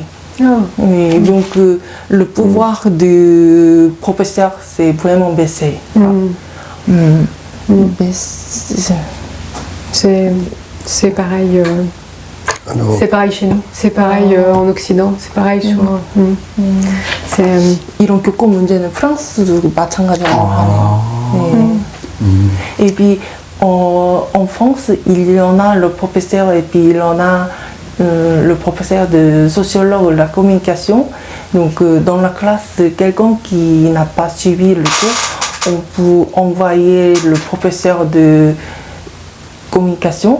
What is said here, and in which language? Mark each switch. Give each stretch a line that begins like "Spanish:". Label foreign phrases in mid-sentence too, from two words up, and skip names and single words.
French: Et donc le pouvoir du professeur c'est vraiment baissé. C'est pareil. C'est pareil chez nous. C'est pareil en Occident. C'est pareil sur.
Korean: 이런 교권 문제는 프랑스도 마찬가지라고 하네요.
French: Et puis en France, il y en a le professeur et puis il y en a le professeur de sociologue de la communication. Donc dans la classe, quelqu'un qui n'a pas suivi le cours, on peut envoyer le professeur de communication.